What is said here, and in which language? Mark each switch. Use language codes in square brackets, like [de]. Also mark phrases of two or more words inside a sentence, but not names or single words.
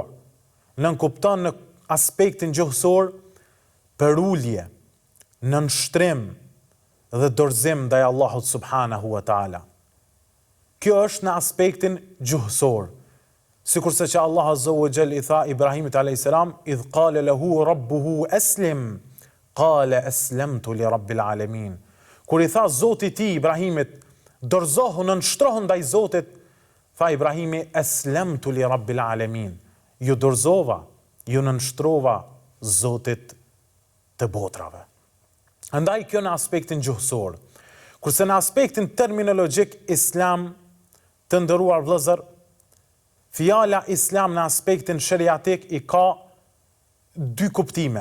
[sq] Nënkupton në aspektin gjuhësor për ulje, nënshtrim dhe dorëzim ndaj Allahut [ar] سبحانه وتعالى. [sq] Kjo është në aspektin gjuhësor. Sikurse që Allah [ar] عز وجل [sq] i tha Ibrahimit [ar] عليه السلام, إذ قال له ربه أسلم، قال أسلمت لرب العالمين. [sq] Kur i tha Zoti i tij Ibrahimit, dorëzohu, nënshtrohu ndaj Zotit, tha Ibrahimi [ar] أسلمت لرب العالمين. [sq] Ju dorëzova, ju nënshtrova Zotit të botrave. Andaj kjo në aspektin gjuhësor. Kurse në aspektin terminologjik islam, të nderuar vëllezër, fjala islam në aspektin shariatik i ka dy kuptime.